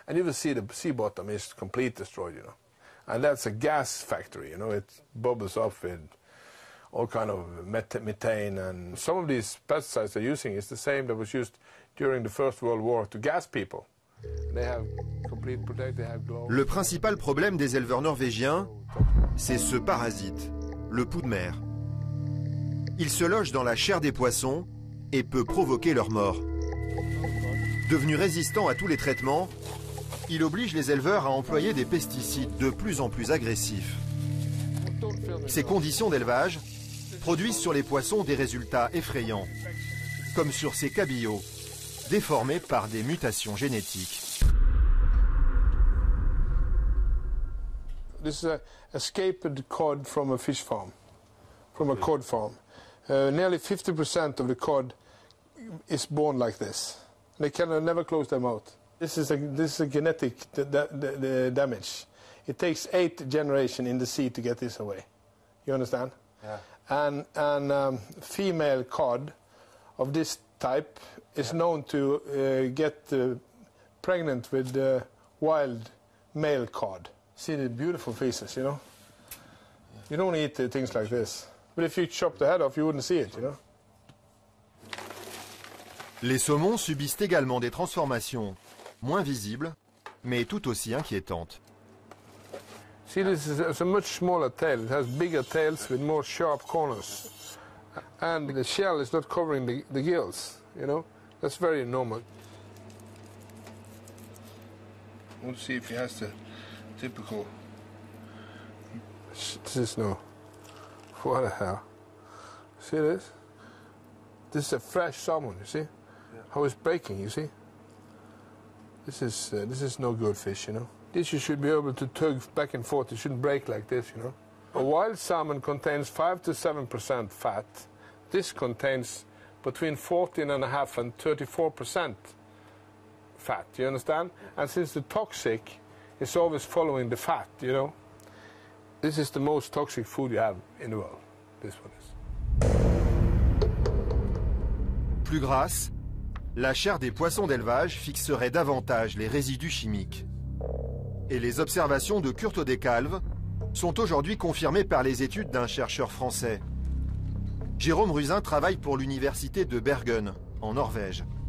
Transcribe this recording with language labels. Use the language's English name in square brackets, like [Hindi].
[English] And you will see the sea bottom is completely destroyed, you know. And that's a gas factory, you know. It bubbles up with all kind of methane, and some of these pesticides they're using is the same that was used during the First World War to gas people. They have complete protect, they have glow. [French] Le principal problème des éleveurs norvégiens, c'est ce parasite, le pou de mer. Il se loge dans la chair des poissons et peut provoquer leur mort. Devenu résistant à tous les traitements, il oblige les éleveurs à employer des pesticides de plus en plus agressifs. Ces conditions d'élevage produisent sur les poissons des résultats effrayants, comme sur ces cabillots, déformés par des mutations génétiques. [English] This is a escaped cod from a fish farm, from a cod farm. Nearly 50% of the cod is born like this. They can never close their mouth. This is a genetic damage. It takes 8 generations in the sea to get this away. You understand? Yeah. And female cod of this type is known to get pregnant with wild male cod. See the beautiful faces, you know? You don't eat things like this. But if you chop the head off, you wouldn't see it, you know? [French] Les saumons subissent également des transformations moins visibles, mais tout aussi inquiétantes. [English] See, this is a much smaller tail. It has bigger tails with more sharp corners. And the shell is not covering the gills, you know? That's very normal. We'll see if he has the typical... This is no... What the hell? See this? This is a fresh salmon, you see? Yeah. How it's breaking, you see? This is no good fish, you know? This you should be able to tug back and forth. It shouldn't break like this, you know? A wild salmon contains 5 to 7% fat. This contains between 14.5 and 34% fat, you understand? And since the toxic is always following the fat, you know, this is the most toxic food you have in the world. This one is. [French] Plus grasse, la chair des poissons d'élevage fixerait davantage les résidus chimiques. Et les observations de Kurt Odecalve sont aujourd'hui confirmées par les études d'un chercheur français. Jérôme Ruzin travaille pour l'université de Bergen, en Norvège.